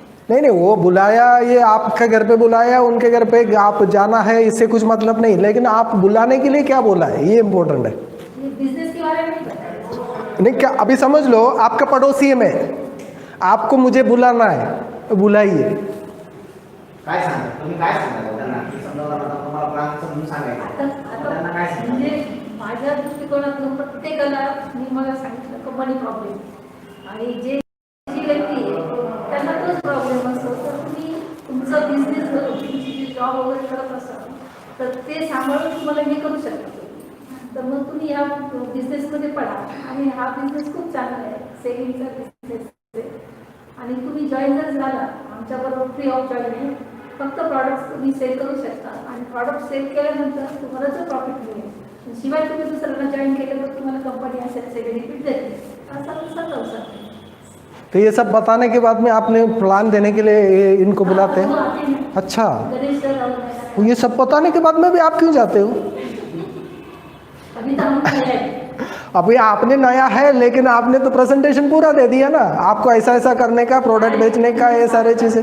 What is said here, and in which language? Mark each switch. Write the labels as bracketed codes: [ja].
[hi] नहीं वो बुलाया, ये आपके घर पे बुलाया, उनके घर पे आप जाना है, इससे कुछ मतलब नहीं, लेकिन आप बुलाने के लिए क्या बोला है ये इम्पोर्टेंट है। बिजनेस के बारे में बताया नहीं क्या, अभी समझ लो आपका पड़ोसी है मैं, आपको मुझे बुलाना है, बुलाइए। [mr] काय सांगा तुम्ही, काय सांगा त्यांना की समजावलं ना, तुम्हाला प्लॅन समजून सांगायचं त्यांना काय सांगा? म्हणजे माझ्या दृष्टिकोनातून प्रत्येकाला मी मला सांगितलं की मनी प्रॉब्लेम, आणि जे जी व्यक्ती आहे त्यांना तोच प्रॉब्लेम असतो। तर तुम्ही तुमचा बिझनेस तुमची जॉब वगैरे करत असाल तर ते सांभाळून तुम्हाला हे करू शकता। तर मग तुम्ही या बिझनेसमध्ये पडा, आणि हा बिझनेस खूप चांगला आहे, सेविंगचा बिझनेस आहे, आणि तुम्ही जॉईन जर झाला आमच्याबरोबर फ्री ऑफ जॉईन आहे, फक्त प्रॉडक्ट्स तुम्ही सेल करू शकता, आणि प्रॉडक्ट सेल केल्यानंतर तुम्हाला जो प्रॉफिट मिळेल, शिवाय तुम्ही दुसऱ्यांना जॉईन केलं तर तुम्हाला कंपनी असेल बेनिफिट देते, असा दुसरा व्यवसाय आहे। [hi] तो ये सब बताने के बाद में आपने प्लान देने के लिए इनको बुलाते हैं? अच्छा, गणेश सर तो ये सब बताने के बाद में भी आप क्यों जाते हो? अभी तो हम नए हैं। अभी आपने नया है, लेकिन आपने तो प्रेजेंटेशन पूरा दे दिया ना, आपको ऐसा ऐसा करने का, प्रोडक्ट बेचने का, ये सारे चीजें।